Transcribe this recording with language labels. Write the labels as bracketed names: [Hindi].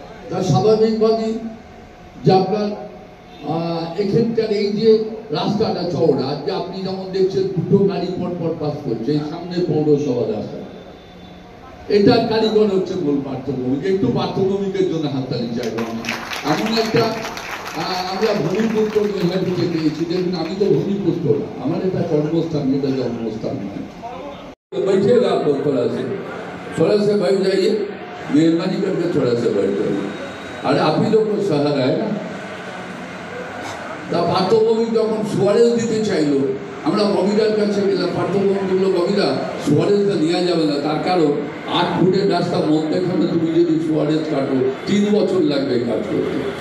[Bangla] তার স্বাভাবিকভাবেই যে আপনার এখানকার এই যে রাস্তাটা চওড়া, আজকে আপনি যেমন দেখছেন 2টো গাড়ি পর পাস করছে, এই সামনে পৌরসভা রাস্তা, এটার কারিগর হচ্ছে মূল পার্থভৌমিক। একটু পার্থভৌমিকের জন্য হাততালি চাইবো। এমন একটা আমরা ভূমিপুত্র নৈহাটিতে পেয়েছি। দেখুন, আমি তো ভূমিপুত্র না, আমার এটা কর্মস্থান, এটা জন্মস্থান নয়। [Hindi] बैठिएगा आप लोग थोड़ा से बैठ जाइए, मेहरबानी करके थोड़ा से बैठ जाइए। अरे आप ही लोग को शहर है ना, [Bangla] তা পার্থভৌমিক যখন সোয়ারেজ দিতে চাইলো, আমরা কবিরার কাছে গেলাম, পার্থভৌমিক বললো কবিরা সোয়ারেজটা নেওয়া যাবে না, তার কারণ 8 ফুটের রাস্তা মধ্যেখানে তুমি যদি সোয়ারেজ কাটো 3 বছর লাগবে কাজ করতে।